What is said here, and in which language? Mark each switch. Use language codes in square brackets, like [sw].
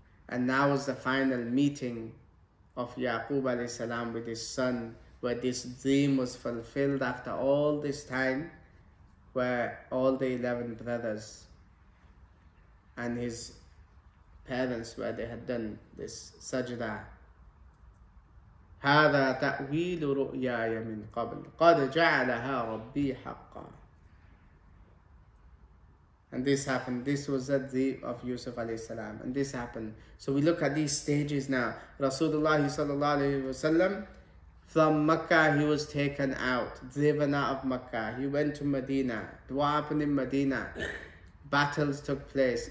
[en] And now was the final meeting of Yaqub alayhi salam with his son, where this dream was fulfilled after all this time, where all the 11 brothers and his parents, where they had done this sajda. [ar] هذا تأويل رؤياي من قبل قد جعلها ربي حقا. [en] And this happened. This was the dream of Yusuf alayhi salam. And this happened. So we look at these stages now. Rasulullah sallallahu alayhi wasallam, from Makkah he was taken out, driven out of Makkah. He went to Medina. What happened in Medina? Battles took place.